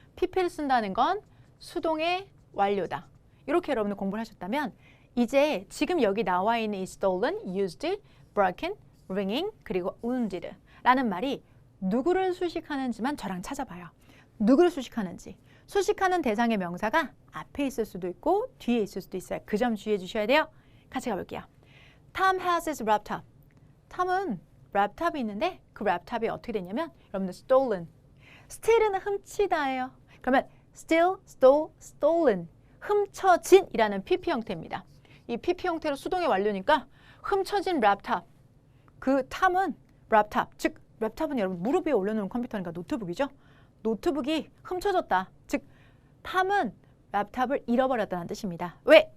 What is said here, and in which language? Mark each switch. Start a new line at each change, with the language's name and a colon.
Korean: pp를 쓴다는 건 수동의 완료다. 이렇게 여러분들 공부를 하셨다면 이제 지금 여기 나와 있는 이 stolen, used, broken, ringing, 그리고 wounded 라는 말이 누구를 수식하는지만 저랑 찾아봐요. 누구를 수식하는지. 수식하는 대상의 명사가 앞에 있을 수도 있고 뒤에 있을 수도 있어요. 그 점 주의해 주셔야 돼요. 같이 가볼게요.
English: Tom has his laptop.
Korean: 톰은 랩탑이 있는데 그 랩탑이 어떻게 됐냐면 여러분들 stolen. steal은 훔치다예요.
English: 그러면 steal, stole, stolen.
Korean: 훔쳐진이라는 PP 형태입니다. 이 PP 형태로 수동의 완료니까 훔쳐진 랩탑. 그 탐은 랩탑, 즉 랩탑은 여러분 무릎 위에 올려놓은 컴퓨터니까 노트북이죠. 노트북이 훔쳐졌다. 즉 탐은 랩탑을 잃어버렸다는 뜻입니다. 왜?